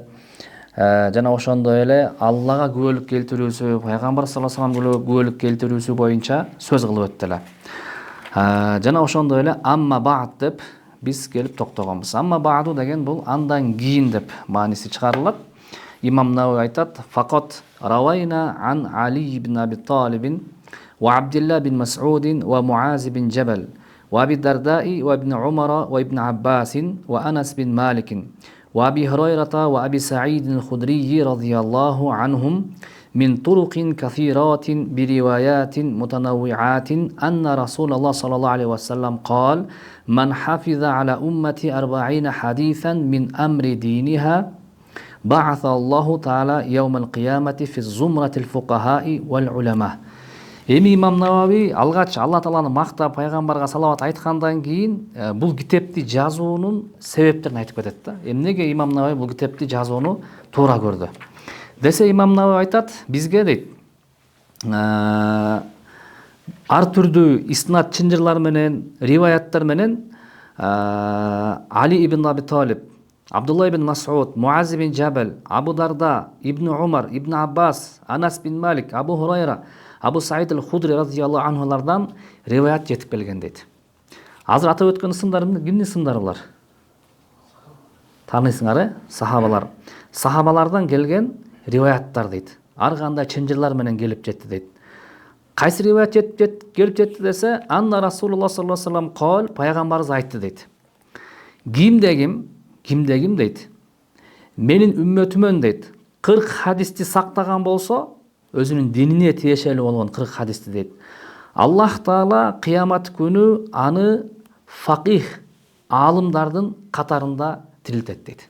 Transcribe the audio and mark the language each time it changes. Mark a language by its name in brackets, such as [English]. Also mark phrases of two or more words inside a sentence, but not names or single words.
[Kyrgyz] Жана ошондой эле Аллага күбөлүк келтирүүсү, Пайгамбар [Arabic] صلى الله عليه وسلم [Kyrgyz] күбөлүк келтирүүсү боюнча сөз кылып өттү эле. Жана ошондой эле [Arabic] أما بعد [Kyrgyz] деп биз келип токтогонбуз. [Arabic] أما بعد [Kyrgyz] деген бул андан кийин деп мааниси чыгарылат. [Arabic] Имам Навави айтат: "فقد روينا عن علي بن أبي طالب وعبد الله بن مسعود ومعاذ бин Джабал وأبي الدرداء وابن عمر وابن عباس وأنس بن مالك وأبي هريرة وأبي سعيد الخدري رضي الله عنهم من طرق كثيرات بروايات متنوعات أن رسول الله صلى الله عليه وسلم قال: من حفظ على أمتي 40 حديثا من أمر دينها بعث الله تعالى يوم القيامة في الزمرة الفقهاء والعلماء." [Kyrgyz] Эми имам Навави алгач Алла Тааланы мактап, пайгамбарга салават айткандан кийин бул китепти жазуунун себептерин айтып кетет да. Эмнеге имам Навави бул китепти жазууну туура көрдү десе, имам Навави айтат: бизге дейт ар түрдүү иснат чынжырлар менен, риваяттар менен Али ибн Аби Талиб, Абдулла ибн Мас'уд, Муаз бин Джабал, Абу Дарда, Ибн Умар, Ибн Аббас, Анас бин Малик, Абу Хурайра, Абу Саид аль-Худри радияллаху анхулардан риваят жетип келген дейт. Азыр атап өткөн ысымдарымды кимдин ысымдары булар? Тааныйсыңар, сахабалар. Сахабалардан келген риваяттар дейт. Ар кандай чынжырлар менен келип жетти дейт. Кайсы риваят келип жетти десе, [Arabic] أن رسول الله صلى الله عليه وسلم قال, [Kyrgyz] пайгамбарыбыз айтты дейт. Кимде ким дейт. Менин үммөтүмөн дейт 40 хадисти сактаган болсо, өзүнүн динине тиешелүү болгон 40 хадисти дейт. Аллах Таала кыямат күнү аны факих аалымдардын катарында тирилтет дейт.